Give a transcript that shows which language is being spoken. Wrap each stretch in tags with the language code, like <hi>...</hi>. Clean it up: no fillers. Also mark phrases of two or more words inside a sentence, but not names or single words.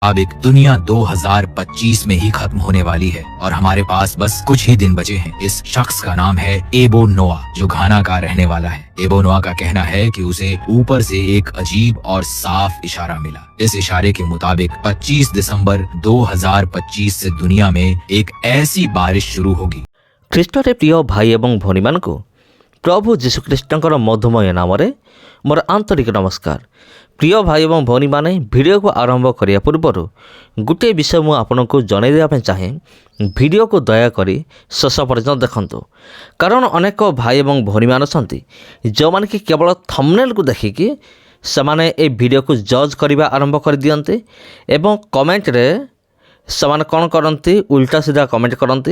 <hi>मुताबिक दुनिया 2025 में ही खत्म होने वाली है और हमारे पास बस कुछ ही दिन बचे हैं। इस शख्स का नाम है एबो नोआ, जो घाना का रहने वाला है। एबो नोआ का कहना है कि उसे ऊपर से एक अजीब और साफ इशारा मिला। इस इशारे के मुताबिक 25 दिसंबर 2025 से दुनिया में एक ऐसी बारिश शुरू होगी।</hi> <or>ଖ୍ରୀଷ୍ଟରେ ପ୍ରିୟ ଭାଇ ଏବଂ ଭଉଣୀମାନଙ୍କୁ ପ୍ରଭୁ ଯୀଶୁଖ୍ରୀଷ୍ଟଙ୍କର ମଧୁମୟ ନାମରେ ମୋର ଆନ୍ତରିକ ନମସ୍କାର। ପ୍ରିୟ ଭାଇ ଏବଂ ଭଉଣୀମାନେ, ଭିଡ଼ିଓକୁ ଆରମ୍ଭ କରିବା ପୂର୍ବରୁ ଗୋଟିଏ ବିଷୟ ମୁଁ ଆପଣଙ୍କୁ ଜଣାଇ ଦେବା ପାଇଁ ଚାହେଁ। ଭିଡ଼ିଓକୁ ଦୟାକରି ଶେଷ ପର୍ଯ୍ୟନ୍ତ ଦେଖନ୍ତୁ, କାରଣ ଅନେକ ଭାଇ ଏବଂ ଭଉଣୀମାନେ ଅଛନ୍ତି ଯେଉଁମାନେ କି କେବଳ ଥମ୍ବନେଲ୍କୁ ଦେଖିକି ସେମାନେ ଏ ଭିଡ଼ିଓକୁ ଜଜ୍ କରିବା ଆରମ୍ଭ କରିଦିଅନ୍ତି ଏବଂ କମେଣ୍ଟରେ ସେମାନେ କ'ଣ କରନ୍ତି, ଉଲ୍ଟା ସିଧା କମେଣ୍ଟ କରନ୍ତି।</or>